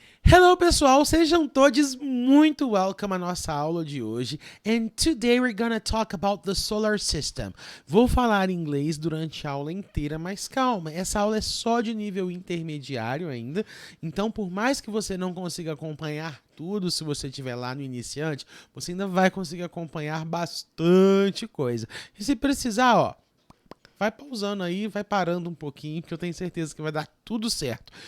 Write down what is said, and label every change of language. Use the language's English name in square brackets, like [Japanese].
[Portuguese] Hello pessoal, sejam todos muito welcome à nossa aula de hoje. [English] And today we're gonna talk about the solar system. [Portuguese] Vou falar inglês durante a aula inteira, mas calma, essa aula é só de nível intermediário ainda. Então, por mais que você não consiga acompanhar tudo, se você estiver lá no iniciante, você ainda vai conseguir acompanhar bastante coisa. E se precisar, ó, vai pausando aí, vai parando um pouquinho, que eu tenho certeza que vai dar tudo certo.